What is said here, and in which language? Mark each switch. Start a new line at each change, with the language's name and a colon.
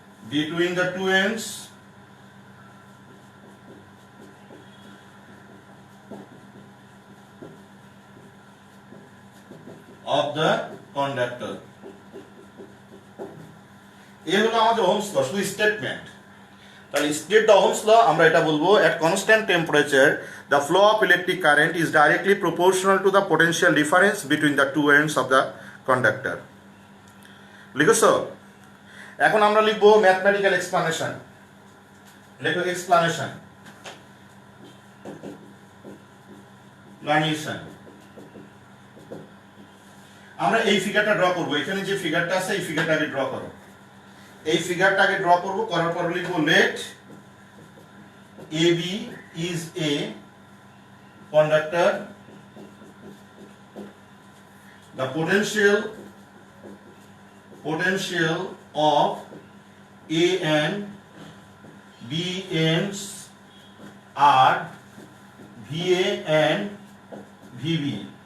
English: between the two ends of the conductor।
Bangla: এই হলো আমাদের ওহমস ল, শুধু স্টেটমেন্ট। তাহলে স্টেট দ্য ওহমস ল আমরা এটা বলবো
English: at constant temperature the flow of electric current is directly proportional to the potential difference between the two ends of the conductor।
Bangla: লিখেছো? এখন আমরা লিখবো ম্যাথমেটিক্যাল এক্সপ্লানেশন। লেখো এক্সপ্লানেশন, আমরা এই ফিগারটা ড্র করব। এখানে যে ফিগারটা আছে এই ফিগারটা আগে ড্র করো। এই ফিগারটা আগে ড্র করব, করার পর লিখবো late
English: AB is a conductor, the potential of A and B ends are VA and VB.